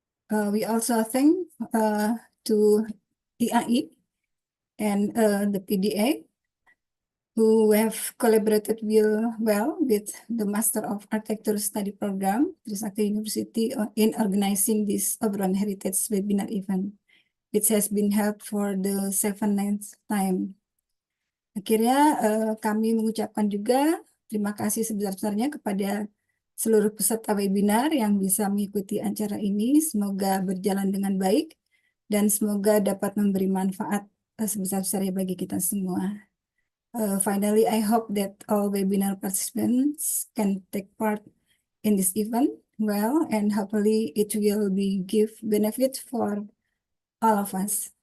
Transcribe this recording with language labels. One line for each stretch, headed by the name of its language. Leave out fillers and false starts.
English: We also thank to IAI and the PDA who have collaborated well with the Master of Architecture Study Program, Trisakti University, in organizing this Obrolan Heritage webinar event, which has been held for the 7th time.
Indonesian: Akhirnya kami mengucapkan juga terima kasih sebesar-besarnya kepada seluruh peserta webinar yang bisa mengikuti acara ini. Semoga berjalan dengan baik dan semoga dapat memberi manfaat sebesar-besarnya bagi kita semua.
English: Finally, I hope that all webinar participants can take part in this event well, and hopefully it will be give benefit for all of us.